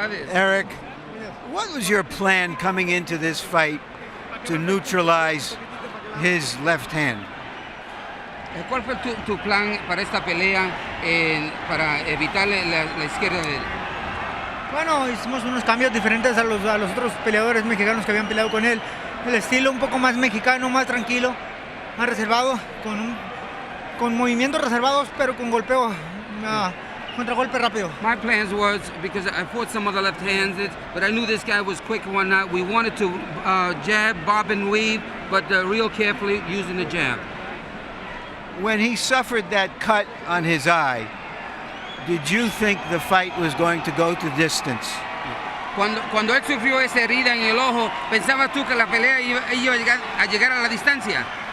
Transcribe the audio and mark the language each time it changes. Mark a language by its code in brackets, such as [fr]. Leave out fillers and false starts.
[en] Erik, what was your plan coming into this fight to neutralize his left hand? [es] ¿Cuál fue tu plan para esta pelea para evitar la izquierda de él? Bueno, hicimos unos cambios diferentes a los otros peleadores mexicanos que habían peleado con él. El estilo un poco más mexicano, más tranquilo, más reservado, con movimientos reservados, pero con golpeo, contragolpe rápido. [en] My plans was, because I fought some other left-handed, but I knew this guy was quick and whatnot. We wanted to jab, bob and weave, but real carefully using the jab. When he suffered that cut on his eye, did you think the fight was going to go to distance? [es] Cuando él sufrió esa herida en el ojo, ¿pensabas tú que la pelea iba a llegar a la distancia?